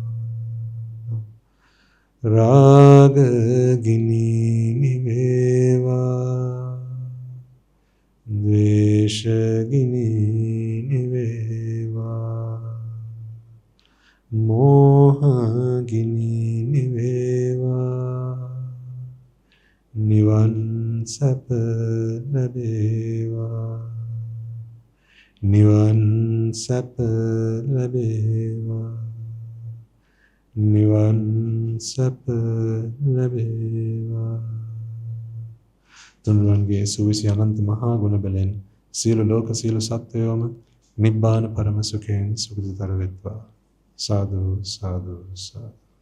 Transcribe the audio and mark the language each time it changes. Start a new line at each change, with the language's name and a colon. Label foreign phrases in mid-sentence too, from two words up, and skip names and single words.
Sinhala: රාග ගිනි නිවේවා, විෂගිනි නිවේවා මෝහගිනි නිවේවා නිවන් සැප ලැබේවා නිවන් සැප ලැබේවා නිවන් සැප ලැබේවා තුන්වන්ගේ සුවිසි අනන්ත මහා ගුණ බලෙන් සියලු ලෝක සියලු සත්වයෝම නිබ්බාන පරම සුඛයෙන් සුඛිතතර වෙත්වා සාදු සාදු සාදු